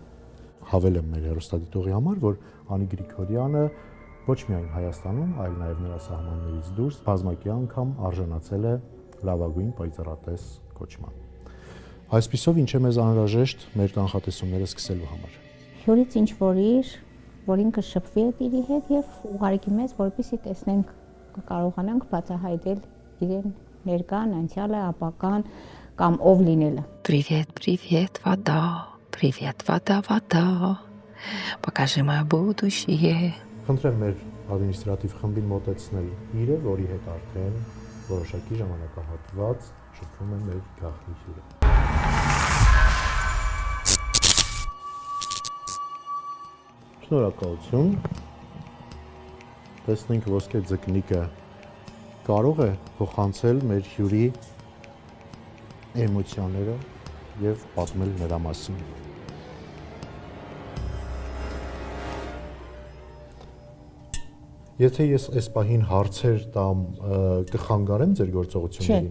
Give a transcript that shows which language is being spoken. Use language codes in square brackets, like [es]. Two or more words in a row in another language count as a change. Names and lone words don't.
[hy] Հավելեմ մեր հեռուստադիտողի համար, որ Անի Գրիգորյանը ոչ միայն Հայաստանում, այլ նաև նրա սահմաններից դուրս բազմակի անգամ արժանացել է լավագույն պայծառատես կոչման։ Այսպիսով ինչ է մեզ անհրաժեշտ մեր կանխատեսումները սկսելու համար։ Հյուրից ինչ որ ինքը շփվի է իրի հետ եւ ուղարկի մեզ, որպեսզի տեսնենք կարողանանք բացահայտել իրեն ներկան, անցյալը, ապագան կամ ով լինելը։ [ru] Привет, привет, вода. Привет, вода, вода. Покажи мое будущее. [hy] Խնդրեմ մեր ադմինիստրատիվ խմբին մոտեցնել իրը, որի հետ արդեն որոշակի ժամանակահատված շփվում է մեր գաղտնի հյուրը։ Շնորհակալություն։ Տեսնենք ոսկե ձկնիկը կարող է փոխանցել մեր հյուրի էմոցիաները եւ պատմել նրա մասին։ Եթե ես այս պահին հարցեր տամ, կխանգարեմ ձեր գործողություններին։